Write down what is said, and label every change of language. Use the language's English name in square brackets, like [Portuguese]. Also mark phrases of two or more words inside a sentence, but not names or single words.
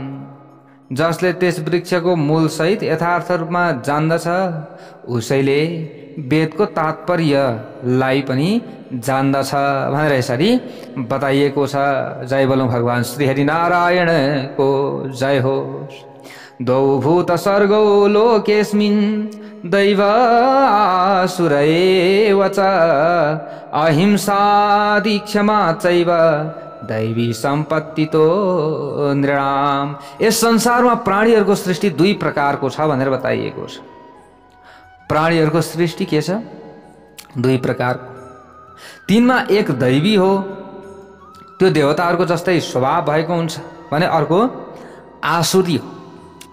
[Nepali] जसले त्यस वृक्षको मूलसहित यथार्थ रूपमा जान्दछ, उसैले वेदको तात्पर्यलाई पनि जान्दछ भनेर यसरी बताइएको छ। जय बोलौं भगवान श्री हरिनारायणको जय होस्। [Sanskrit] द्वौ भूत सर्गौ लोकेस्मिन् दैव आसुर एव च अहिंसा क्षमा चैव दैवी सम्पत्ति तो नृणाम। [Nepali] यस संसारमा प्राणीहरूको सृष्टि दुई प्रकारको छ भनेर बताइएको छ। प्राणीहरूको सृष्टि के छ? दुई प्रकारको। तीनमा एक दैवी हो, त्यो देवताहरूको जस्तै स्वभाव भएको हुन्छ भने अर्को आसुरी हो।